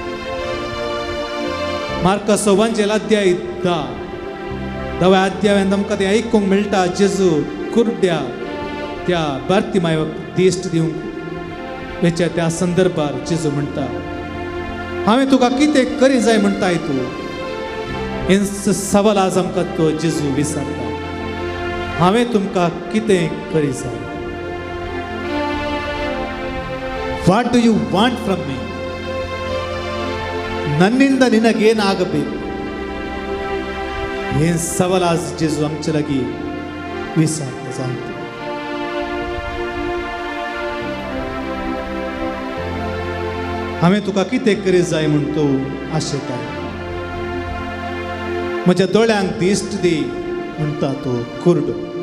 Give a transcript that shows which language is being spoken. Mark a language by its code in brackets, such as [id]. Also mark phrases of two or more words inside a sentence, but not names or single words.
[kok] मार्कास एवांजेल अध्याय 10 अध्यायांत आमकां तें आयकूंक मेळटा जेजू कुरड्या त्या बार्तिमायक दिश्ट दिवंक वेच्या त्या संदर्भार जेजू म्हणटा हांवें तुका कितें करी जाय म्हणटाय तूं हे सवाल आज आमकां तो जेजू विचारता हांवें तुमकां कितें करी जाय. [en] What do you want from me? [kn] ನನ್ನಿಂದ ನಿನಗೇನಾಗಬೇಕು ಏನ್ ಸವಾಲ್ [kok] आज जेजू आमचे लागीं विचारता सांगता. हांवें तुका कितें करी जाय म्हूण तूं आशेताय म्हज्या दोळ्यांक दिश्ट दी म्हणटा तो कुरडो.